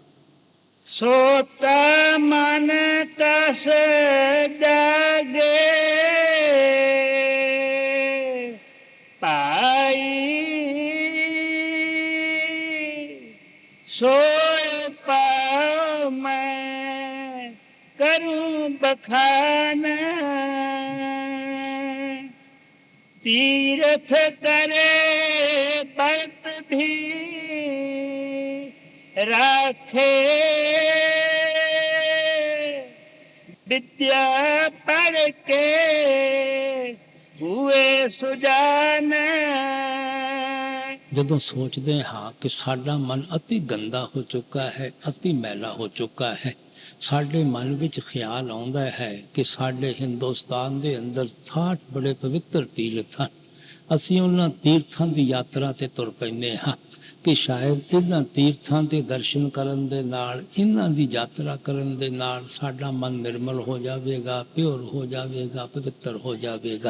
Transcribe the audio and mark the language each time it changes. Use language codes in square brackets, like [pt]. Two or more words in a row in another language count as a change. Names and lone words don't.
[hi] सोता मन कस जागे पाई, सोइ पाउ मैं करूँ बखान, तीर्थ करे बर्त भी राखे, विद्या पढ़ के हुए सुजान, [pa] ਜਦੋਂ ਸੋਚਦੇ ਹਾਂ ਕਿ ਸਾਡਾ ਮਨ ਅਤੀ ਗੰਦਾ ਹੋ ਚੁੱਕਾ ਹੈ, ਅਤੀ ਮੈਲਾ ਹੋ ਚੁੱਕਾ ਹੈ, ਸਾਡੇ ਮਨ ਵਿੱਚ ਖਿਆਲ ਆਉਂਦਾ ਹੈ ਕਿ ਸਾਡੇ ਹਿੰਦੁਸਤਾਨ ਦੇ ਅੰਦਰ 60 ਬੜੇ ਪਵਿੱਤਰ ਤੀਰਥ ਹਨ। ਅਸੀਂ ਉਹਨਾਂ ਤੀਰਥਾਂ ਦੀ ਯਾਤਰਾ ਤੇ ਤੁਰ ਪੈਂਦੇ ਹਾਂ ਕਿ ਸ਼ਾਇਦ ਇਹਨਾਂ ਤੀਰਥਾਂ ਦੇ ਦਰਸ਼ਨ ਕਰਨ ਦੇ ਨਾਲ, ਇਹਨਾਂ ਦੀ ਯਾਤਰਾ ਕਰਨ ਦੇ ਨਾਲ ਸਾਡਾ ਮਨ ਨਿਰਮਲ ਹੋ ਜਾਵੇਗਾ, ਪਿਓਰ ਹੋ ਜਾਵੇਗਾ, ਪਵਿੱਤਰ ਹੋ ਜਾਵੇਗਾ।